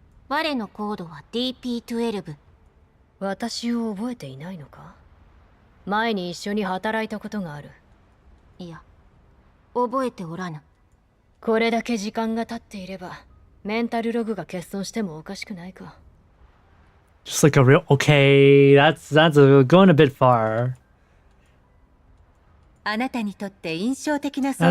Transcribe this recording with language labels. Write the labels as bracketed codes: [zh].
[ja] 我のコードは DP12。私を覚えていないのか？前に一緒に働いたことがある。いや、覚えておらぬ。これだけ時間が経っていればメンタルログが欠損してもおかしくないか。 [en] Just like a real. Okay, that's going a bit far. [ja] あなたにとって印象的な存